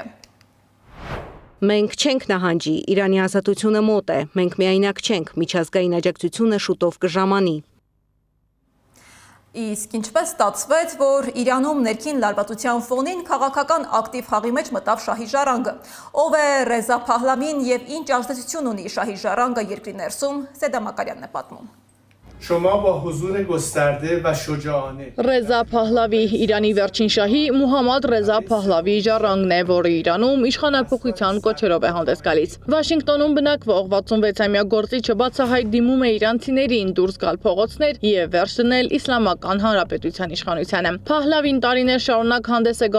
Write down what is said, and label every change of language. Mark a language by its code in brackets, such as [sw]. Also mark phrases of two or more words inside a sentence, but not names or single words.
[hy] Մենք չենք նահանջի, Իրանի ազատությունը մոտ է, մենք միայնակ չենք, միջազգային աջակցությունը շուտով կժամանի։ Իսկ ինչպես ստացվեց, որ Իրանում ներքին լարվածության ֆոնին քաղաքական ակտիվ խաղի մեջ մտավ Շահի Ժառանգը։ Ով է Ռեզա Փահլավին եւ ինչ ազդեցություն ունի Շահի Ժառանգը երկրի ներսում, Սեդա Մակարյանն է պատմում։ [fa] شما با حضور گسترده و شجاعانه [hy] Ռեզա Փահլավի Իրանի վերջին շահի Մուհամմադ Ռեզա Փահլավի ժառանգն է, որը Իրանում իշխանափոխության կոչերով է հանդես գալիս։ Վաշինգտոնում բնակվող 66-ամյա գործիչը բացահայտ դիմում է իրանցիներին դուրս գալ փողոցներ եւ վերջ դնել Իսլամական Հանրապետության իշխանությանը։ Փահլավին տարիներ շարունակ հանդես է